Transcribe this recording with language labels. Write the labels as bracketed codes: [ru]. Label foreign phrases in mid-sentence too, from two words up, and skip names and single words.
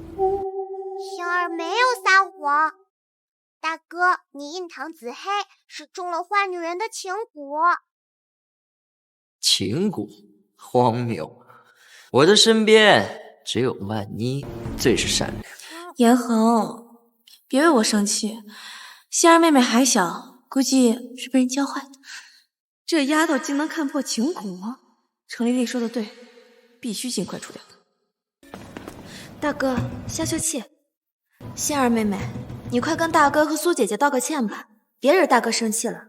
[zh] 星儿没有撒谎，大哥，你印堂子黑，是中了坏女人的情蛊。情蛊，荒謬！我的身邊只有曼妮最是善良。严恒，別為我生氣，仙兒妹妹還小，估計是被人教壞的。這丫頭竟能看破情蛊，程麗麗說的對，必須盡快除掉她。大哥，消消氣。仙兒妹妹，你快跟大哥和蘇姐姐道個歉吧，別惹大哥生氣了。